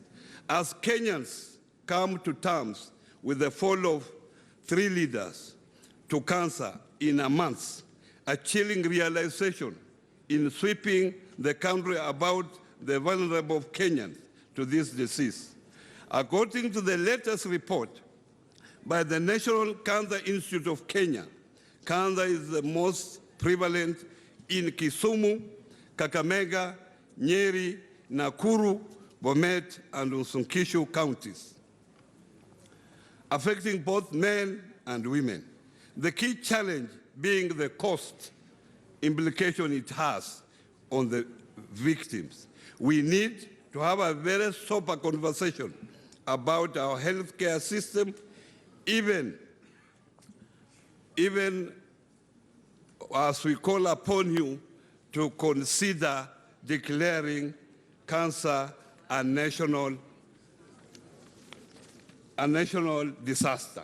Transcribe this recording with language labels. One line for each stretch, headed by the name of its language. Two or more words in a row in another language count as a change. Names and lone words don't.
English: As Kenyans come to terms with the fall of 3 leaders to cancer in a month, a chilling realization in sweeping the country about the vulnerable Kenyans to this disease. According to the latest report by the National Cancer Institute of Kenya, cancer is the most prevalent in Kisumu, Kakamega, Nyeri, Nakuru, Bomet, and Uasin Gishu counties, affecting both men and women. The key challenge being the cost implication it has on the victims. We need to have a very sober conversation about our healthcare system, even as we call upon you to consider declaring cancer a national disaster.